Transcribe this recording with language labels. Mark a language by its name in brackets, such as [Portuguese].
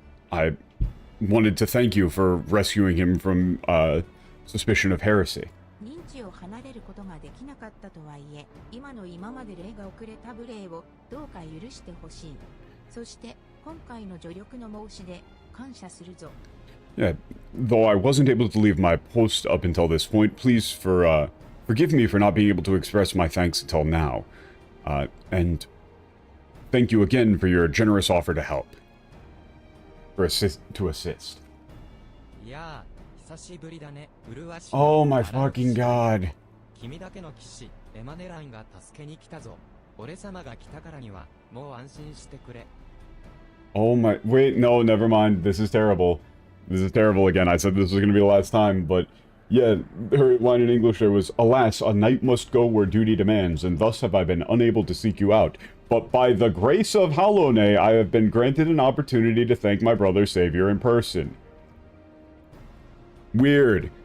[English] I wanted to thank you for rescuing him from suspicion of heresy. [Japanese] 認知を離れることができなかったとはいえ、今まで礼が遅れた無礼をどうか許してほしい。そして今回の助力の申し出感謝するぞ。 [English] Yeah, though I wasn't able to leave my post up until this point, please forgive me for not being able to express my thanks until now. And thank you again for your generous offer to help. To assist. [Japanese] いやー、久しぶりだね。麗しい。 [English] Oh my fucking god. [Japanese] 君だけの騎士、エマネランが助けに来たぞ。俺様が来たからには、もう安心してくれ。 [English] Oh my... Wait, no, never mind. This is terrible. This is terrible again. I said this was going to be the last time, but... Yeah, her line in English there was, Alas, a knight must go where duty demands, and thus have I been unable to seek you out. But by the grace of Hallownay, I have been granted an opportunity to thank my brother savior in person. Weird.